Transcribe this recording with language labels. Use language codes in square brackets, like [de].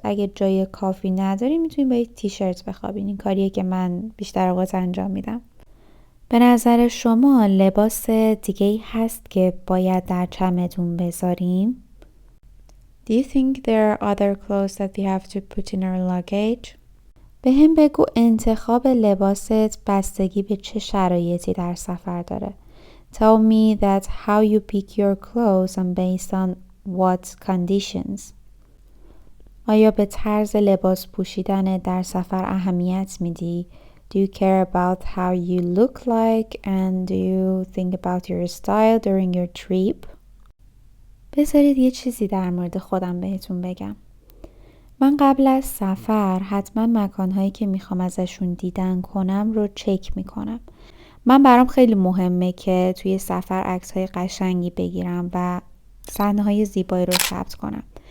[fa] اگه جای کافی نداری میتونی با یک تیشرت بخوابین. این کاریه که من بیشتر اوقات انجام میدم. به نظر شما لباس دیگه‌ای هست که باید در چمدون بذاریم؟ [en] Do you think there are other clothes that we have to put in our luggage? [fa] به هم بگو انتخاب لباست بستگی به چه شرایطی در سفر داره. [en] Tell me that how you pick your clothes and based on what conditions. [fa] آیا به طرز لباس پوشیدن در سفر اهمیت میدی؟ [en] Do you care about how you look like and do you think about your style during your trip? [fa] بذارید یه چیزی در مورد خودم بهتون بگم. من قبل از سفر حتما مکانهایی که میخوام ازشون دیدن کنم رو چک میکنم. من برام خیلی مهمه که توی سفر عکس‌های قشنگی بگیرم و صحنه‌های زیبایی رو ثبت کنم.